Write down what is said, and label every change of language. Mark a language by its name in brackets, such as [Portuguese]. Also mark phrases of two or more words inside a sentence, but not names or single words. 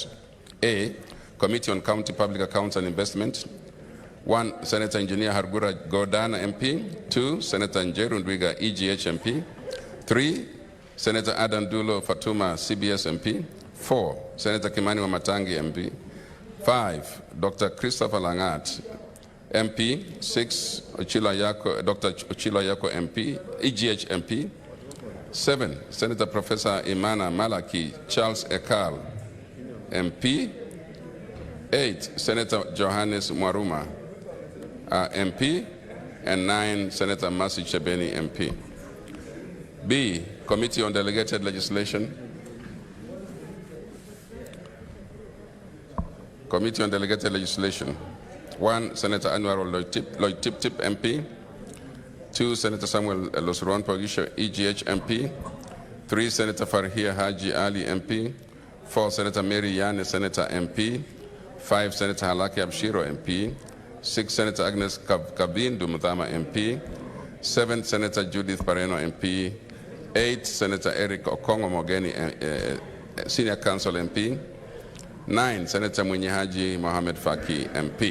[English] A, Committee on County Public Accounts and Investment. 1, Senator Engineer Hargura Godana MP. 2, Senator Njeru Ndwiga EGH MP. 3, Senator Adan Dulo Fatuma CBS MP. 4, Senator Kimani Wamatangi MP. 5, Dr. Christopher Langat MP. 6, Dr. Ochilo Yako MP, EGH MP. 7, Senator Professor Imana Malaki Charles Ekal MP. 8, Senator Johannes Mwaruma MP. And 9, Senator Mercy Chebeni MP. B, Committee on Delegated Legislation. Committee on Delegated Legislation. 1, Senator Anwar Lloyd Tip MP. 2, Senator Samuel Losron Pogisho EGH MP. 3, Senator Farhia Haji Ali MP. 4, Senator Mary Yane Senator MP. 5, Senator Halaki Abshiro MP. 6, Senator Agnes Kabindu Mudhama MP. 7, Senator Judith Pareno MP. 8, Senator Eric Okongo Mogeni Senior Counsel MP. 9, Senator Mwenyehaji Mohamed Faki MP.